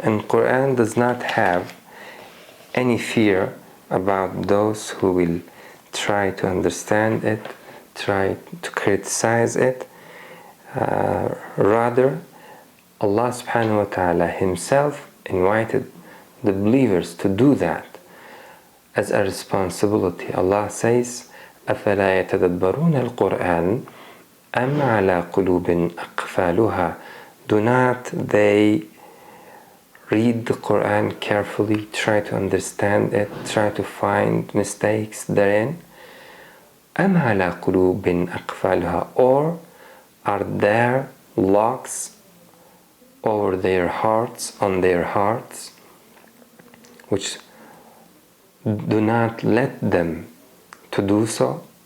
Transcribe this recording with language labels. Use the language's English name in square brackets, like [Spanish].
[English] And Quran does not have any fear about those who will try to understand it, try to criticize it. Rather, Allah subhanahu wa ta'ala himself invited the believers to do that as a responsibility. Allah says, [Arabic] أَفَلَا يَتَدَبَّرُونَ الْقُرْآنَ أَمْ عَلَى قُلُوبٍ أَقْفَالُهَا. [English] Do not they read the Quran carefully, try to understand it, try to find mistakes therein? [Arabic] أَمْ عَلَى قُلُوبٍ أَقْفَالُهَا. [English] Or are there locks over their hearts, on their hearts, which do not let them to do so?